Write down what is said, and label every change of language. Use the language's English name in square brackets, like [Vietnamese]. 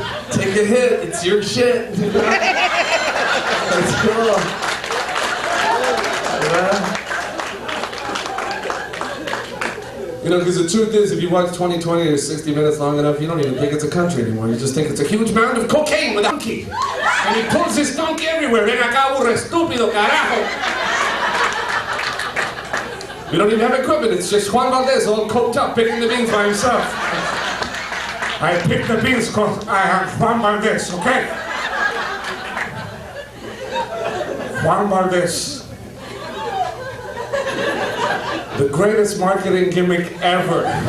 [English] Take a hit, it's your shit. Let's go. You know, because the truth is, if you watch 20/20 or 60 Minutes long enough, you don't even think it's a country anymore. You just think it's a huge mound of cocaine with a donkey. And he pulls his donkey everywhere. [Spanish] Ven acá, burro estúpido, carajo. [English] We don't even have equipment. It's just Juan Valdez all coked up, picking the beans by himself. I pick the beans because I am Juan Valdez, okay? Juan Valdez. The greatest marketing gimmick ever.